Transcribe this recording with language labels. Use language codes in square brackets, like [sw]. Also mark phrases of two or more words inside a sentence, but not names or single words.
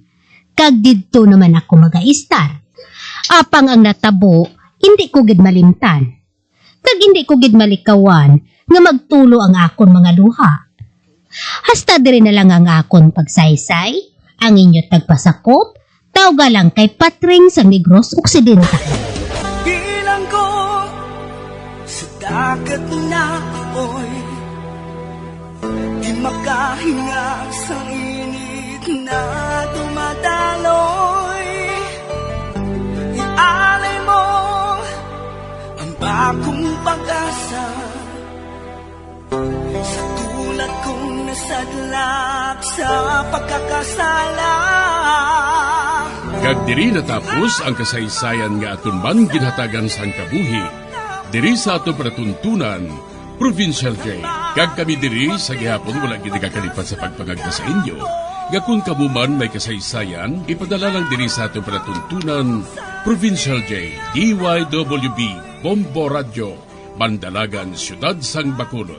[hil] Kag dito naman ako mag-aistar. Apang ang natabo, hindi ko gid malimtan. Kag hindi ko gid malikawan nga magtulo ang akon mga luha. Hasta diri na lang ang akon pagsaysay, ang inyo tagpasakop, tawga lang kay Patring sa Negros Occidental. [tl] Bilang ko sa dagat na apoy, Di makahinga sa init na dumadaloy. Ialay mo ang bagong pag-asa sa tulad kong nasadlak sa pagkakasala. [hil] Kag diri natapos ang kasaysayan nga aton man ginhatagan sang kabuhi. Diri sa ato panatuntunan, Provincial Jail. Kag kami diri sa gihapon wala gid kakalipat sa pagpangagda sa inyo. Nga kung kamuman may kasaysayan, ipadala lang diri sa ato panatuntunan, Provincial Jail, DYWB, Bombo Radio, Mandalagan, Siyudad Sang Bacolod.